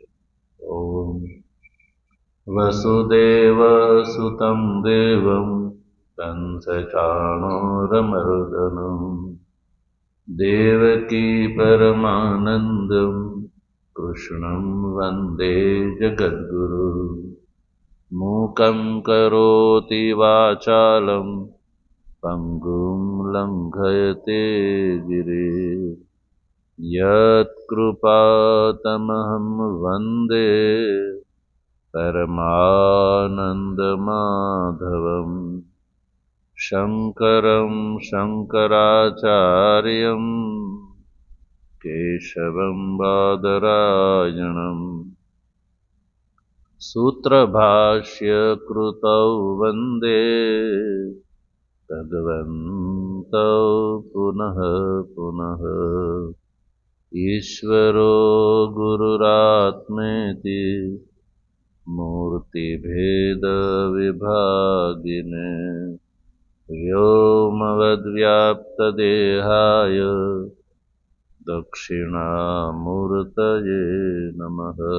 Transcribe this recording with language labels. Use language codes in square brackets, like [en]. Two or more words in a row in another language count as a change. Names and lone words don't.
[sa] ओम वसुदेव सुतम देवम कंसचाणोरमर्दनम देवकी परमानंदम कृष्णम वंदे जगद्गुरु मूकं करोति वाचालम पंगुं लंघयते गिरि यत्कृपातमहं वंदे परमानंदमाधवम शङ्करं शङ्कराचार्यं केशवं बादरायणम् सूत्रभाष्यकृतौ वन्दे भगवन्तौ पुनः पुनः ईश्वरो गुरुरात्मेति मूर्तिभेदविभागिने व्योमवद्व्याप्तदेहाय दक्षिणामूर्तये नमः।